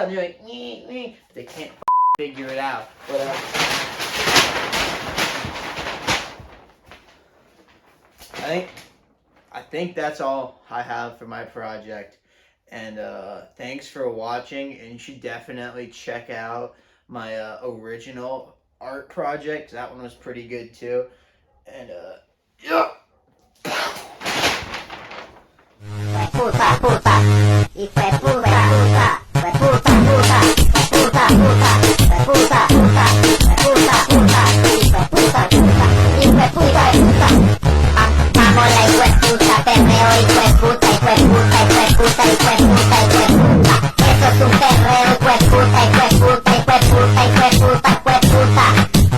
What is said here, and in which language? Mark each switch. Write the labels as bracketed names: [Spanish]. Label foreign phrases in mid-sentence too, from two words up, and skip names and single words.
[English] And they're like, they can't figure it out. But I think that's all I have for my project. And thanks for watching. And you should definitely check out my original art project. That one was pretty good too. And yeah. [Spanish] Puta, puta, y fue puta, puta, fue puta, puta, puta, puta, fue puta, puta, puta, puta, y fue puta, puta, y fue puta, puta. Vamos la hijueputa, perreo, hijueputa, hijueputa, hijueputa, hijueputa, hijueputa. Eso es un perreo, hijueputa, hijueputa, hijueputa, hijueputa, hijueputa.